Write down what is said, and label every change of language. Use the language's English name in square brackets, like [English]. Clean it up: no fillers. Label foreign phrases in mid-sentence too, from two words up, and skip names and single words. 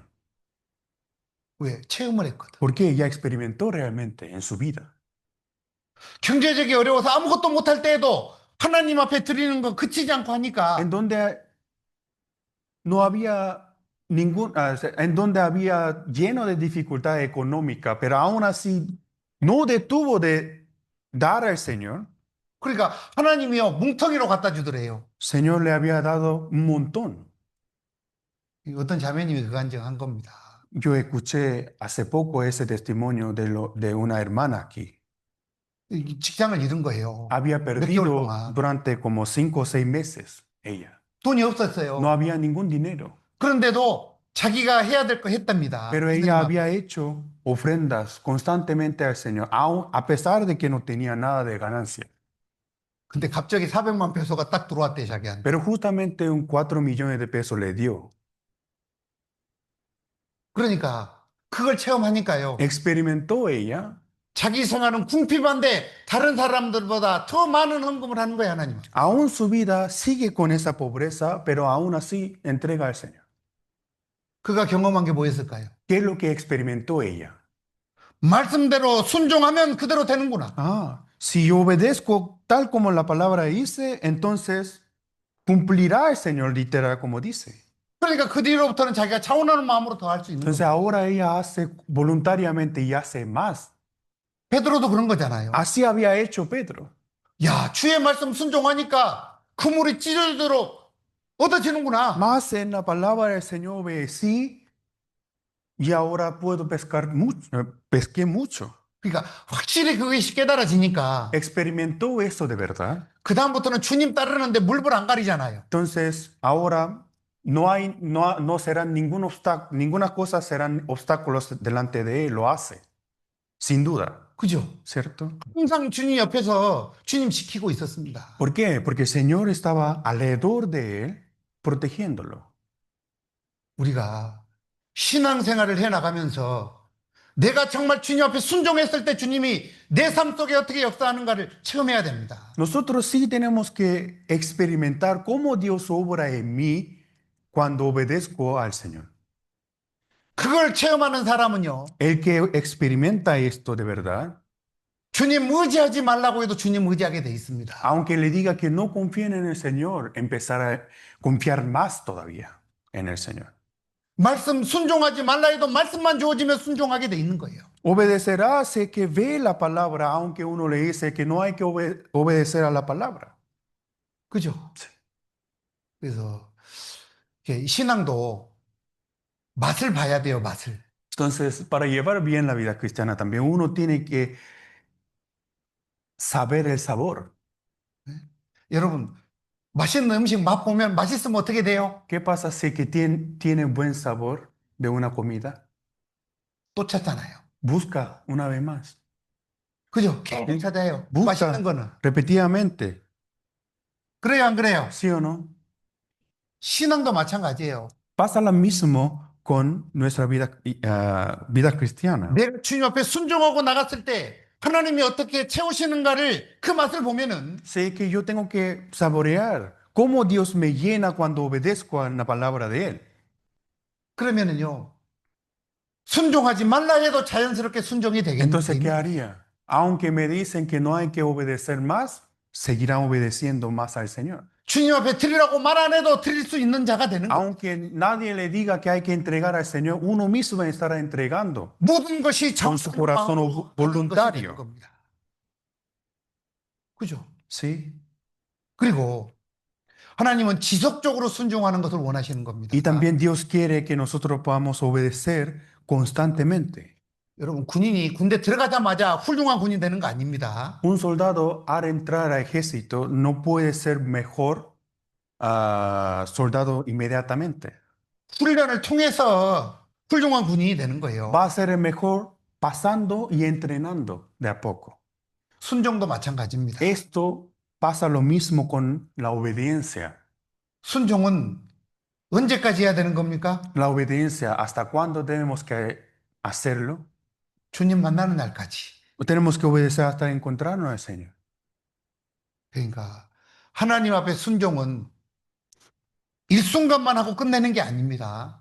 [Korean] 왜? 체험을 했거든. [Spanish] Porque ya experimentó realmente en su vida. [Korean] 경제적이 어려워서 아무것도 못할 때에도 하나님 앞에 드리는 거 그치지 않고 하니까 [Spanish] En donde no había en donde había lleno de dificultad económica, pero aún así no detuvo de dar al Señor. [Korean] 그러니까 하나님이요 뭉텅이로 갖다 주더래요. [Spanish] Señor le había dado un montón. [Korean] 어떤 자매님이 그 간증한 겁니다. [Spanish] Yo escuché hace poco ese testimonio de una hermana aquí. [Korean] 직장을 잃은 거예요. [Spanish] Había [Korean] 몇 개월 [Spanish] perdido [Korean] 동안. [Spanish] durante como 5 o 6 meses ella. [Korean] 돈이 없었어요. [Spanish] No había ningún dinero, [Korean] 그런데도 자기가 해야 될 거 했답니다. [Spanish] pero ella había hecho ofrendas constantemente al Señor, aun a pesar de que no tenía nada de ganancia. [Korean] 근데 갑자기 400만 페소가 딱 들어왔대 자기한테. [Spanish] Pero justamente un 4 millones de pesos le dio. [Korean] 그러니까 그걸 체험하니까요. [Spanish] Experimentó ella. [Korean] 자기 생활은 궁핍한데 다른 사람들보다 더 많은 헌금을 하는 거예요, 하나님. [Spanish] Aún su vida sigue con esa pobreza, pero aún así entrega al Señor. [Korean] 그가 경험한 게 뭐였을까요? [Spanish] ¿Qué es lo que experimentó ella? [Korean] 말씀대로 순종하면 그대로 되는구나. [Spanish] Ah, si obedezco tal como la palabra dice, entonces cumplirá el Señor literal como dice. [Korean] 그러니까 그 뒤로부터는 자기가 차원하는 마음으로 더 할 수 있는 [Spanish] Entonces [Korean] 거예요. [Spanish] ahora ella hace voluntariamente y hace más. [Korean] 베드로도 그런 거잖아요. [Spanish] Así había hecho Pedro. [Korean] 야, 주의 말씀 순종하니까 그물이 찢어지도록 얻어지는구나. [Spanish] Más en la palabra del Señor obedecí y ahora puedo pescar mucho, pesqué mucho. [Korean] 그러니까 확실히 그것이 깨달아지니까 [Spanish] Experimentó eso de verdad. [Korean] 그 다음부터는 주님 따르는데 물불 안 가리잖아요. [Spanish] Entonces ahora no serán ninguna cosa serán obstáculos delante de él, lo hace. Sin duda. [Korean] 그죠? [Spanish] ¿Cierto? [Korean] 항상 주님 옆에서 주님 지키고 있었습니다. [Spanish] ¿Por qué? Porque el Señor estaba alrededor de él. protegiéndolo. [Korean] 우리가 신앙생활을 해 나가면서 내가 정말 주님 앞에 순종했을 때 주님이 내 삶 속에 어떻게 역사하는가를 체험해야 됩니다. [Spanish] Nosotros sí tenemos que experimentar cómo Dios obra en mí cuando obedezco al Señor. [Korean] 그걸 체험하는 사람은요, [Spanish] El que experimenta esto de verdad, [Korean] 주님 의지하지 말라고 해도 주님 의지하게 돼 있습니다. [Spanish] aunque le diga que no confíen en el Señor, empezará a confiar más todavía en el Señor. [Korean] 말씀 순종하지 말라 해도 말씀만 주어지면 순종하게 돼 있는 거예요. [Spanish] Obedecerá sé que ve la palabra, aunque uno le dice que no hay que obedecer a la palabra. [Korean] 그죠? 그래서 이게 신앙도 맛을 봐야 돼요, 맛을. [Spanish] Entonces, para llevar bien la vida cristiana también uno tiene que saber el sabor. [Korean] 여러분, 맛있는 음식 맛보면 맛있으면 어떻게 돼요? [Spanish] ¿Qué pasa si que tiene buen sabor de una comida? [Korean] 또 찾잖아요. [Spanish] Busca una vez más. [Korean] 그죠? 계속 찾아요. 맛있는 [Spanish] Busca [Korean] 거는. [Spanish] repetidamente. [Korean] 그래요, 안 그래요? [Spanish] ¿Sí o no? [Korean] 신앙도 마찬가지예요. [Spanish] Pasa lo mismo con nuestra vida cristiana. [Korean] 내가 주님 앞에 순종하고 나갔을 때 하나님이 어떻게 채우시는가를 그 맛을 보면은 [Spanish] Sé que yo tengo que saborear cómo Dios me llena cuando obedezco a la palabra de Él. [Korean] 그러면은요. 순종하지 말라 해도 자연스럽게 순종이 [Spanish] Entonces, ¿qué [Korean] 되겠는데 [Spanish] haría? Aunque me dicen que no hay que obedecer más, seguirán obedeciendo más al Señor. [Korean] 주님 앞에 드리라고 말 안 해도 드릴 수 있는 자가 되는 거예요. [Spanish] Aunque nadie le diga que hay que entregar al Señor, uno mismo estará entregando [Korean] 모든 것이 [Spanish] con su corazón [Korean] 정성으로 [Spanish] voluntario. [Korean] 겁니다. 그죠? [Spanish] ¿Sí? [Korean] 그리고 하나님은 지속적으로 순종하는 것을 원하시는 겁니다. [Spanish] Y también Dios quiere que nosotros podamos obedecer constantemente. [Korean] 여러분 군인이 군대 들어가자마자 훌륭한 군인 되는 거 아닙니다. [Spanish] Un soldado al entrar al ejército no puede ser mejor soldado inmediatamente. [Korean] 훈련을 통해서 훌륭한 군인이 되는 거예요. [Spanish] Va a ser el mejor pasando y entrenando de a poco. [Korean] 순종도 마찬가지입니다. [Spanish] Esto pasa lo mismo con la obediencia. [Korean] 순종은 언제까지 해야 되는 겁니까? [Spanish] La obediencia, ¿hasta cuándo tenemos que hacerlo? [Korean] 주님 만나는 날까지. [Spanish] Tenemos que obedecer hasta encontrarnos al Señor. [Korean] 그러니까 하나님 앞에 순종은 일순간만 하고 끝내는 게 아닙니다.